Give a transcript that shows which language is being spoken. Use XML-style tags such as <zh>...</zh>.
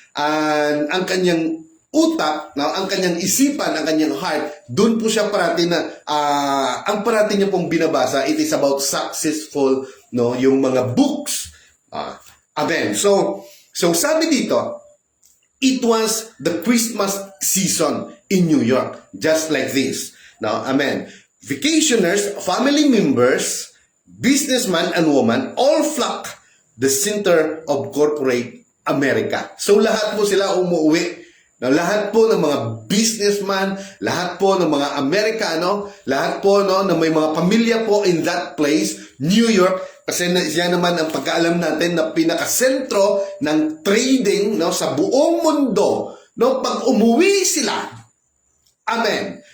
<tl>And ang kanyang utak, no, ang kanyang isipan, ang kanyang heart, doon po siya parati na ang parati niya pong binabasa,</tl> <en>it is about successful,</en> <tl>no, yung mga books. Amen. So sabi dito,</tl> <en>it was the Christmas season in New York, just like this. Now, amen. Vacationers, family members, businessman and woman, all flock the center of corporate America.</en> <tl>So, lahat po sila umuwi. Now, lahat po ng mga businessman, lahat po ng mga Amerikano, lahat po, no, na may mga pamilya po</tl> <en>in that place,</en> <tl>New York, kasi yan naman ang pagkaalam natin na pinakasentro ng trading, no, sa buong mundo, no, pag umuwi sila. Amen.</tl>